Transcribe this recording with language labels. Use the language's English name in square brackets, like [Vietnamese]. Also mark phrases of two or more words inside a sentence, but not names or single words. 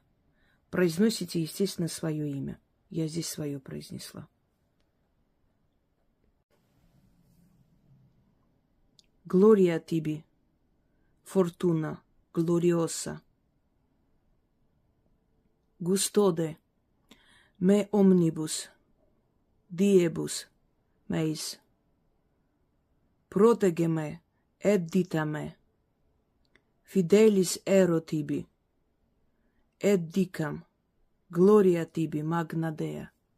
[Russian] Произносите, естественно, свое имя. Я здесь свое произнесла. [Latin] Gloria tibi, Fortuna, gloriosa. Густоде, me omnibus, diebus, meis. Protege me, et dita me. Fidelis ero tibi, et dicam, gloria tibi magna Dea.